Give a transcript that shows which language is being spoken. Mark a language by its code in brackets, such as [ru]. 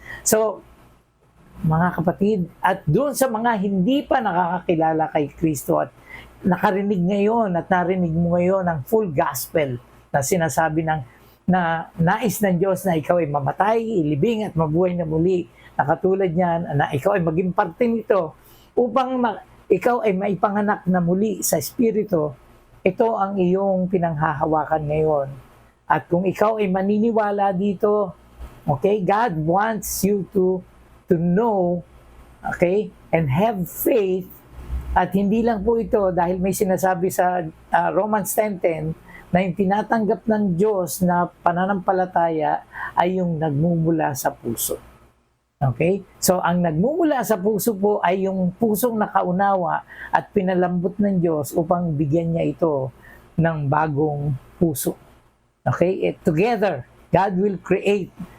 [tl] So, mga kapatid, at doon sa mga hindi pa nakakakilala kay Kristo at nakarinig ngayon at narinig mo ngayon ang full gospel na sinasabi na nais ng Diyos na ikaw ay mamatay, ilibing at mabuhay na muli, na katulad niyan, na ikaw ay maging parte nito upang ikaw ay maipanganak na muli sa Espiritu. Ito ang iyong pinanghahawakan ngayon. At kung ikaw ay maniniwala dito, [en] okay, God wants you to know, okay, and have faith. [tl] At hindi lang po ito dahil may sinasabi sa Romans 10:10 na yung tinatanggap ng Diyos na pananampalataya ay yung nagmumula sa puso. Okay? So, ang nagmumula sa puso po ay yung pusong nakaunawa at pinalambot ng Diyos upang bigyan niya ito ng bagong puso. Okay? [en] Together, God will create